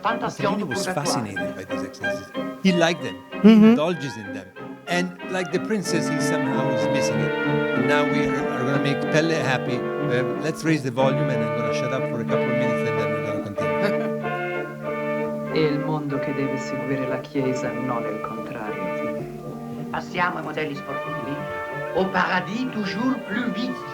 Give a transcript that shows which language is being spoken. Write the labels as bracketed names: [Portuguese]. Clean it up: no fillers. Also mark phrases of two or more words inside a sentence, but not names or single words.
[English] Fellini was fascinated by these excesses. He liked them. He indulges in them. And like the princess, he somehow is missing it. And now we are going to make Pelle happy. Let's raise the volume, and I'm going to shut up for a couple of minutes, and then we're going to continue. [Italian] E il mondo che deve seguire la Chiesa, non il contrario. Passiamo ai modelli sportivi. [French] Au paradis, toujours plus vite.